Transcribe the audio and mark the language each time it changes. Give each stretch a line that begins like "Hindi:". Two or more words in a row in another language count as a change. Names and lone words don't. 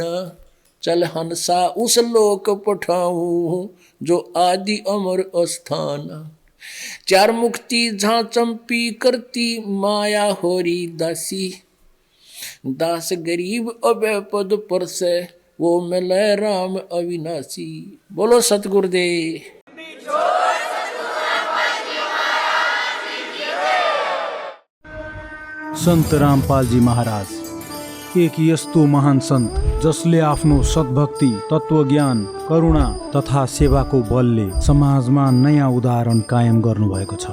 Hindi: चल हंसा उस लोक पठाऊं, जो आदि अमर अस्थान। चार मुक्ति जहाँ चंपी करती, माया होरी दासी। दास गरीब अभय पद पर से, वो मिले राम अविनाशी। बोलो सतगुरुदेव।
Nepali: सन्त रामपालजी महाराज एक यस्तो महान सन्त जसले आफ्नो सद्भक्ति, तत्त्वज्ञान, करुणा तथा सेवाको बलले समाजमा नयाँ उदाहरण कायम गर्नुभएको छ।